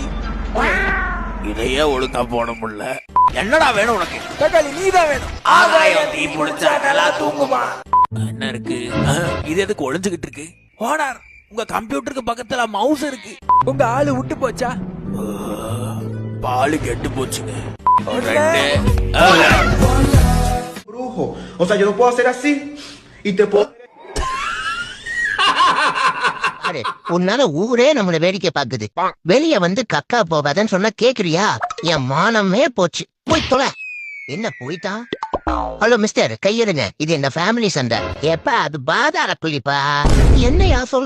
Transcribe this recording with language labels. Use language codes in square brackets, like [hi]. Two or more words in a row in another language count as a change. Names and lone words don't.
[ta] இதையே ஒழுங்கா போட முடியல. என்னடா வேணும் உனக்கு? தக்காளி நீதான் வேணும். ஆகாயம் தீ பிடிச்சா நல்லா தூங்குமா? என்ன இருக்கு? இது எதுக்கு ஒளிஞ்சுகிட்டு இருக்கு? ஓனார், உங்க கம்ப்யூட்டருக்கு பக்கத்துல மவுஸ் இருக்கு. உங்க ஆளு விட்டு போச்சா? பாலு கெட்டு போச்சுங்க. [es] Brujo. O sea, yo no puedo hacer así y te puedo... [ta] உன்னால ஊரே நம்மள வேடிக்கை பாக்குது. வெளிய வந்து கக்கா போகாதன்னு சொன்னா கேக்குறியா? என் மானமே போச்சு. போய் தொலை. என்ன போயிட்டான்? [en] Hello Mister, [ta] கையெடுங்க. இது என்ன ஃபேமிலி சண்டை. எப்ப அது பாதாள குழிப்பா. என்னையா சொல்ற?